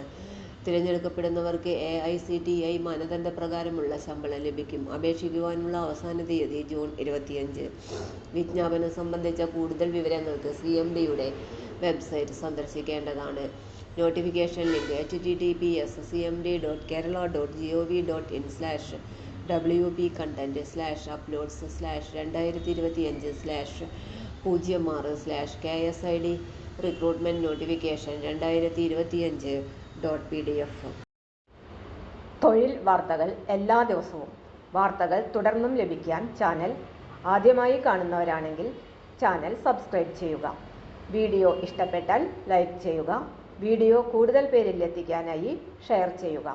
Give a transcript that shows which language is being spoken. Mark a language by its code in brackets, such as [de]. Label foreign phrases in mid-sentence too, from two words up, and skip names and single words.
[ml] തിരഞ്ഞെടുക്കപ്പെടുന്നവർക്ക് AICTI മാനദണ്ഡപ്രകാരമുള്ള ശമ്പളം ലഭിക്കും. അപേക്ഷിക്കുവാനുള്ള അവസാന തീയതി ജൂൺ 25. വിജ്ഞാപനം സംബന്ധിച്ച കൂടുതൽ വിവരങ്ങൾക്ക് CMDയുടെ വെബ്സൈറ്റ് സന്ദർശിക്കേണ്ടതാണ്. [en] notification link [ml] https://wp-content/wp-content/content/uploads/2025/KSID recruitment-notification-2025.pdf. തൊഴിൽ വാർത്തകൾ എല്ലാ ദിവസവും വാർത്തകൾ തുടർന്നും ലഭിക്കാൻ ചാനൽ ആദ്യമായി കാണുന്നവരാണെങ്കിൽ [en] channel subscribe [ml] ചെയ്യുക. വീഡിയോ ഇഷ്ടപ്പെട്ടാൽ ലൈക്ക് ചെയ്യുക. വീഡിയോ കൂടുതൽ പേരിൽ എത്തിക്കാനായി ഷെയർ ചെയ്യുക.